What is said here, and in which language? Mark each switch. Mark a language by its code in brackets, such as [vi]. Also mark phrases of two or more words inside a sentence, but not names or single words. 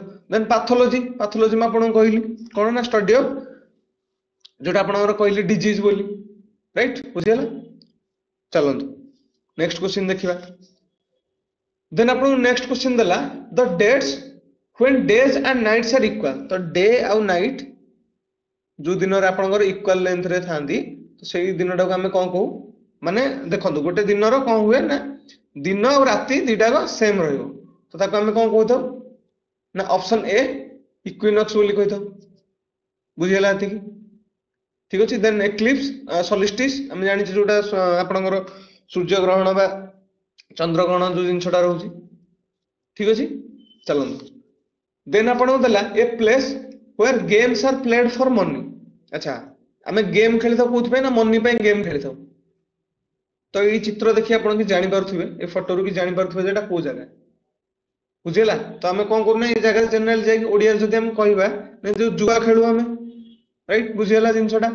[en] then pathology, [or] ପାଥୋଲୋଜି ମୁଁ ଆପଣଙ୍କୁ କହିଲି କଣ ନା [en] study of [or] ଯୋଉଟା ଆପଣଙ୍କର କହିଲି ଡିଜିଜ ବୋଲି, ରାଇଟ ବୁଝିଗଲା। ଚାଲନ୍ତୁ [en] next question [or] ଦେଖିବା। ଦେନ୍ ଆପଣଙ୍କୁ [en] next question [or] ଦେଲା [en] the dates when days and nights are equal। [or] ତ ଡେ ଆଉ ନାଇଟ୍ ଯୋଉ ଦିନରେ ଆପଣଙ୍କର [en] equal length [or] ରେ ଥାନ୍ତି ତ ସେଇ ଦିନଟାକୁ ଆମେ କଣ କହୁ, ମାନେ ଦେଖନ୍ତୁ ଗୋଟେ ଦିନର କଣ ହୁଏ ନା ଦିନ ଆଉ ରାତି ଦିଟାକ ସେମ ରହିବ, ତ ତାକୁ ଆମେ କଣ କହୁଥାଉ ନା [en] option A equinox [or] ବୋଲି କହିଥାଉ। ବୁଝିଗଲା ଏତିକି, ଠିକ ଅଛି। [en] then eclipse solstice [or] ଆମେ ଜାଣିଛୁ ଯୋଉଟା ଆପଣଙ୍କର ସୂର୍ଯ୍ୟ ଗ୍ରହଣ ବା ଚନ୍ଦ୍ର ଗ୍ରହଣ ଯୋଉ ଜିନିଷଟା ରହୁଛି, ଠିକ ଅଛି। ଚାଲନ୍ତୁ ଦେନ୍ ଆପଣଙ୍କୁ ଦେଲା [en] a place where games are played for money। [or] ଆଚ୍ଛା ଆମେ ଗେମ୍ ଖେଳିଥାଉ କୋଉଥିପାଇଁ ନା ମନି ପାଇଁ ଗେମ୍ ଖେଳିଥାଉ। ତ ଏଇ ଚିତ୍ର ଦେଖି ଆପଣ କି ଜାଣିପାରୁଥିବେ, ଏ ଫଟୋରୁ ବି ଜାଣିପାରୁଥିବେ ଯେ ଏଟା କୋଉ ଜାଗା, ବୁଝିଗଲା। ତ ଆମେ କଣ କରୁନା ଏଇ ଜାଗାରେ ଜେନେରାଲ ଯାଇକି ଓଡିଆରେ ଯଦି ଆମେ କହିବା ଯୋଉ ଜୁଆ ଖେଳୁ ଆମେ, ରାଇଟ ବୁଝିଗଲା ଜିନିଷଟା।